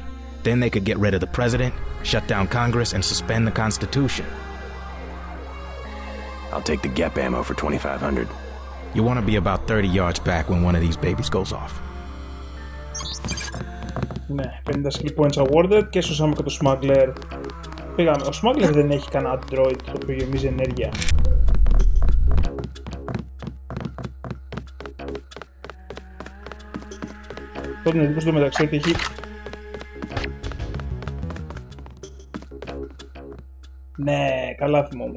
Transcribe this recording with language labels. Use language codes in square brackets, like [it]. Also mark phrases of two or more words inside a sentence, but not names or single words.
[en] Then they could get rid of the president, shut down Congress, and suspend the Constitution. I'll take the GEP ammo for 2,500. You want to be about 30 yards back when one of these babies goes off. [el] Ναι, 50 [en] skill points awarded [el] και σώσαμε και το Smuggler. Πήγαμε. Ο Smuggler δεν έχει κανένα Android το οποίο γεμίζει ενέργεια. Τότε είναι εντύπωση το μεταξύ ότι έχει... Ναι, καλά θυμόμουν.